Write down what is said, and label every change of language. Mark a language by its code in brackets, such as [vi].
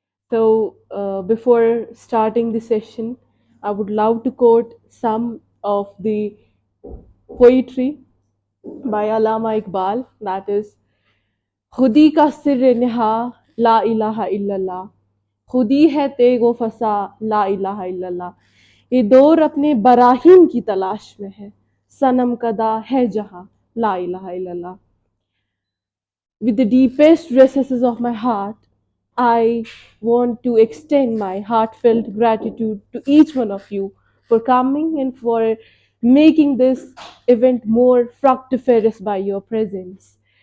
[en] So before starting the session, I would love to quote some of the poetry by Allama Iqbal. That is, [hi] खुदी का सिर निहा ला इलाहा इल्लल्लाह, खुदी है तेगो फसा ला इलाहा इल्लल्लाह, ये दौर अपने बराहीन की तलाश में है, सनम कदा है जहां ला इलाहा इल्लल्लाह. [en] With the deepest recesses of my heart, I want to extend my heartfelt gratitude to each one of you for coming and for making this event more fructiferous by your presence.